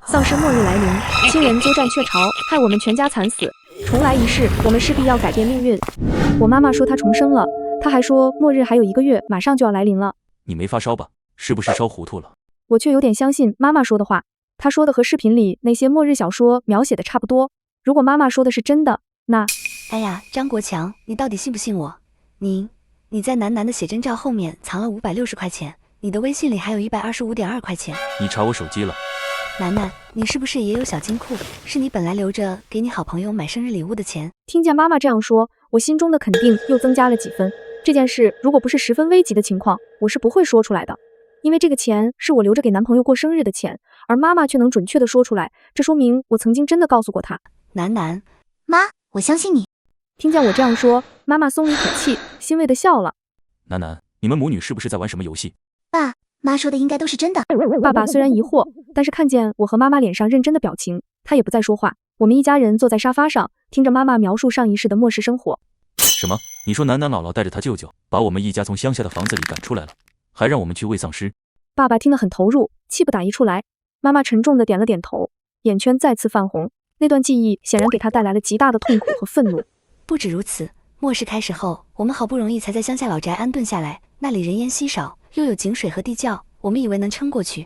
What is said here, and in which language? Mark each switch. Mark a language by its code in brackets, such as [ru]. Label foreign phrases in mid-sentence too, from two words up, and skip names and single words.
[zh] 喪屍末日來臨，親人鳩佔鵲巢，害我們全家慘死。重來一世，我們勢必要改變命運。我媽媽說她重生了，她還說末日還有1個月，馬上就要來臨了。你沒發燒吧？是不是燒糊涂了？我卻有點相信媽媽說的話，她說的和視頻裡那些末日小說描寫的差不多。如果媽媽說的是真的，那…… 哎呀，張國強，你到底信不信我？你在楠楠的写真照後面藏了560塊錢，你的微信裡還有125.2塊錢。你查我手機了？楠楠，你是不是也有小金庫？是你本來留着給你好朋友買生日禮物的錢？聽見媽媽這樣說，我心中的肯定又增加了幾分。這件事如果不是十分危急的情況，我是不會說出來的。因為這個錢是我留着給男朋友過生日的錢，而媽媽卻能準確地說出來，這說明我曾經真的告訴過她。楠楠，媽，我相信你。聽見我這樣說，媽媽鬆了一口氣，欣慰地笑了。楠楠，你們母女是不是在玩什麼遊戲？爸媽說的應該都是真的。爸爸虽然疑惑，但是看見我和媽媽臉上認真的表情，他也不再說話。我們一家人坐在沙發上，聽着媽媽描述上一世的末世生活。什麼？你說楠楠姥姥带着她舅舅，把我們一家從鄉下的房子裡趕出來了，還讓我們去餵喪屍？爸爸聽得很投入，氣不打一處來。媽媽沉重地點了點頭，眼圈再次泛紅。那段記憶顯然給她帶來了極大的痛苦和憤怒。不止如此，末世開始後，我們好不容易才在鄉下老宅安頓下來，那裡人煙稀少，又有井水和地窖，我們以為能撐過去。